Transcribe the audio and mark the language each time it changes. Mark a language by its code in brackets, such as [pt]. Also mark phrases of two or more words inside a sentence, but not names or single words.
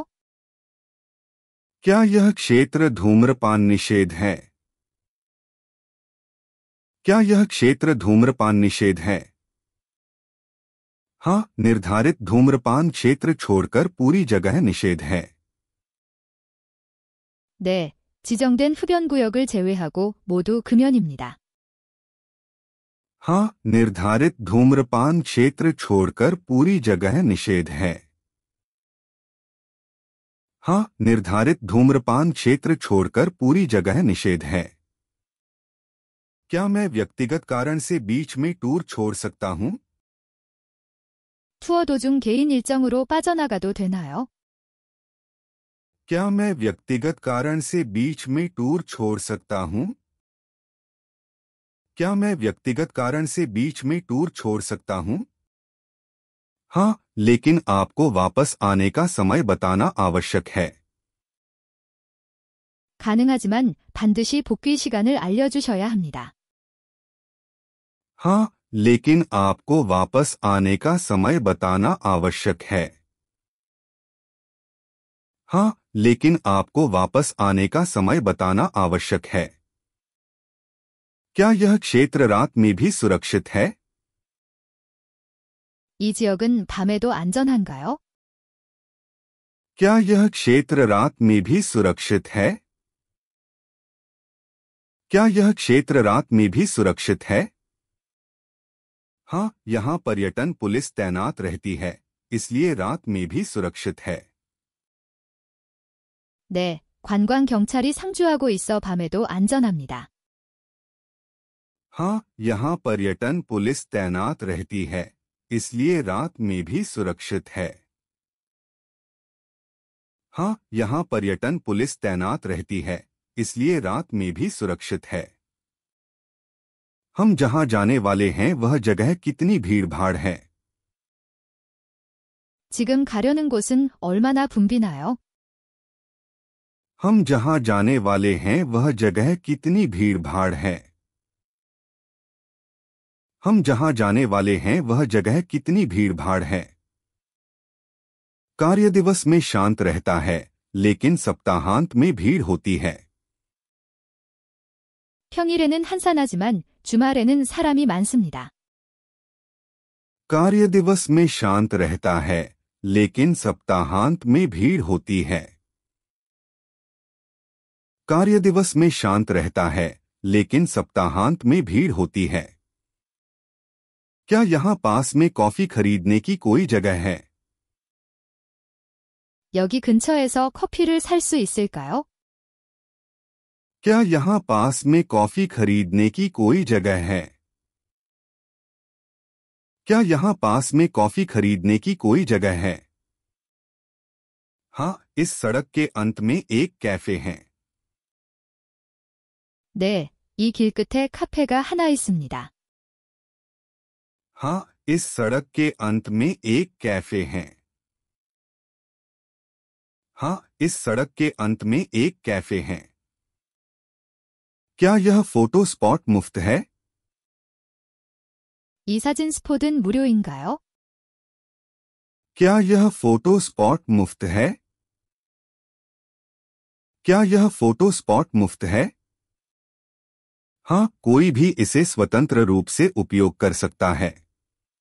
[hi] क्या यह क्षेत्र धूम्रपान निषेध है? क्या यह क्षेत्र धूम्रपान निषेध है? हाँ, निर्धारित धूम्रपान क्षेत्र छोड़कर पूरी जगह निषेध है। [ko] 네, 지정된 흡연 구역을 제외하고 모두 금연입니다. [hi] हाँ, निर्धारित धूम्रपान क्षेत्र छोड़कर पूरी जगह निषेध है। हाँ, निर्धारित धूम्रपान क्षेत्र छोड़कर पूरी जगह निषेध है। क्या मैं व्यक्तिगत कारण से बीच में टूर छोड़ सकता हूँ? [ko] 투어 도중 개인 일정으로 빠져나가도 되나요? [hi] क्या मैं व्यक्तिगत कारण से बीच में टूर छोड़ सकता हूँ? क्या मैं व्यक्तिगत कारण से बीच में टूर छोड़ सकता हूँ? हाँ, लेकिन आपको वापस आने का समय बताना आवश्यक है। [ko] 가능하지만 반드시 복귀 시간을 알려주셔야 합니다. [hi] हाँ, लेकिन आपको वापस आने का समय बताना आवश्यक है। हाँ, लेकिन आपको वापस आने का समय बताना आवश्यक है। क्या यह क्षेत्र रात में भी सुरक्षित है? [ko] 이 지역은 밤에도 안전한가요? [hi] क्या यह क्षेत्र रात में भी सुरक्षित है? क्या यह क्षेत्र रात में भी सुरक्षित है? हाँ, यहाँ पर्यटन पुलिस तैनात रहती है, इसलिए रात में भी सुरक्षित है। [ko] 네, 관광 경찰이 상주하고 있어 밤에도 안전합니다. [hi] हाँ, यहाँ पर्यटन पुलिस तैनात रहती है, इसलिए रात में भी सुरक्षित है। हाँ, यहाँ पर्यटन पुलिस तैनात रहती है, इसलिए रात में भी सुरक्षित है। हम जहाँ जाने वाले हैं वह जगह कितनी भीड़-भाड़ है? [ko] 지금 가려는 곳은 얼마나 붐비나요? [hi] हम जहाँ जाने वाले हैं वह जगह कितनी भीड़-भाड़ है? हम जहाँ जाने वाले हैं वह जगह कितनी भीड़-भाड़ है? कार्य दिवस में शांत रहता है, लेकिन सप्ताहांत में भीड़ होती है। [ko] 평일에는 한산하지만 주말에는 사람이 많습니다. [hi] कार्य दिवस में शांत रहता है, लेकिन सप्ताहांत में भीड़ होती है। कार्य दिवस में शांत रहता है, लेकिन सप्ताहांत में भीड़ होती है। क्या यहाँ पास में कॉफी खरीदने की कोई जगह है? [ko] 여기 근처에서 커피를 살 수 있을까요? [hi] क्या यहाँ पास में कॉफी खरीदने की कोई जगह है? क्या यहाँ पास में कॉफी खरीदने की कोई जगह है? हाँ, इस सड़क के अंत में एक कैफे है। [ko] 네, 이 길 끝에 카페가 하나 있습니다. [hi] हाँ, इस सड़क के अंत में एक कैफे है। हाँ, इस सड़क के अंत में एक कैफे है। क्या यह [en] photo spot [hi] मुफ्त है? [ko] 이 사진 스폿은 무료인가요? [hi] क्या यह [en] photo spot [hi] मुफ्त है? क्या यह [en] photo spot [hi] मुफ्त है? हाँ, कोई भी इसे स्वतंत्र रूप से उपयोग कर सकता है।